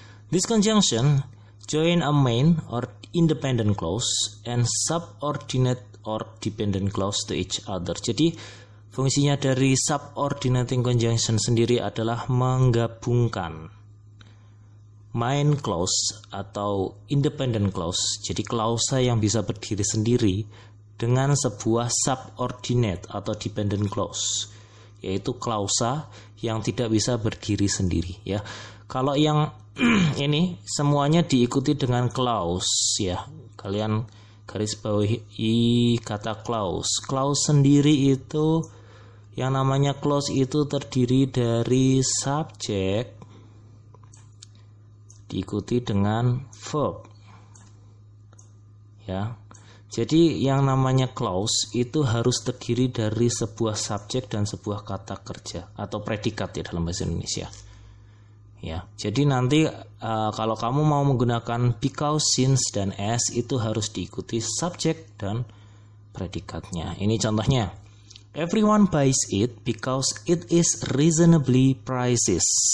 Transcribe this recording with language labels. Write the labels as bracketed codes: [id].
[en] This conjunction join a main or independent clause and subordinate or dependent clause to each other. [id] Jadi fungsinya dari subordinating conjunction sendiri adalah menggabungkan main clause atau independent clause, jadi klausa yang bisa berdiri sendiri, dengan sebuah subordinate atau dependent clause, yaitu klausa yang tidak bisa berdiri sendiri ya. Kalau yang ini semuanya diikuti dengan clause ya. Kalian garis bawahi kata clause. Clause sendiri itu, yang namanya clause itu terdiri dari subjek diikuti dengan verb ya. Jadi yang namanya clause itu harus terdiri dari sebuah subjek dan sebuah kata kerja atau predikat ya dalam bahasa Indonesia ya. Jadi nanti kalau kamu mau menggunakan because, since, dan as itu harus diikuti subjek dan predikatnya. Ini contohnya, [en] everyone buys it because it is reasonably priced.